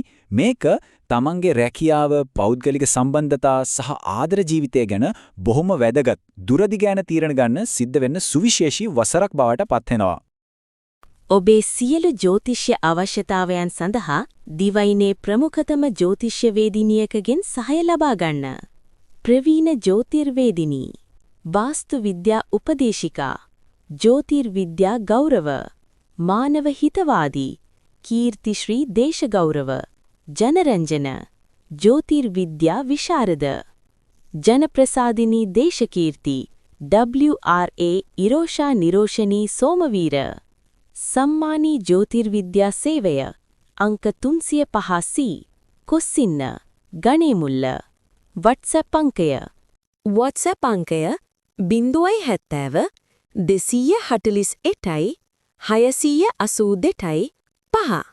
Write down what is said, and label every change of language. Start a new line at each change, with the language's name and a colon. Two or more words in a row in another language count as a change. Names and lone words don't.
Sinhala: මේක තමන්ගේ රැකියාව, පෞද්ගලික සම්බන්ධතා සහ ආදර ජීවිතය ගැන බොහොම වැදගත් දුරදි ගැන තීරණ ගන්න සිද්ධ වෙන්න සුවිශේෂී වසරක් බවට පත් වෙනවා. ඔබේ සියලු ජ්‍යොතිෂ්‍ය අවශ්‍යතාවයන් සඳහා දිවයිනේ ප්‍රමුඛතම ජ්‍යොතිෂ්‍ය වේදිනියකගෙන් සහාය ලබා ගන්න. ප්‍රවීණ ජ්‍යොතිර්වේදිනී, වාස්තු විද්‍යා උපදේශිකා, ජ්‍යොතිර්විද්‍යා ගෞරව, මානව හිතවාදී, කීර්තිශ්‍රී දේශ ගෞරව, ජනරංජන, ජ්‍යොතිර්විද්‍යා විශාරද, ජනප්‍රසාදිනී දේශකීර්ති, WRA ඉරෝෂා නිරෝෂනී සෝමවීර, සම්මානී ජ්‍යොතිර්විද්‍යා සේවය, අංක 350 කොස්සින්න, ගණේමුල්ල, WhatsApp අංකය, WhatsApp අංකය 070 248යි 682යි 5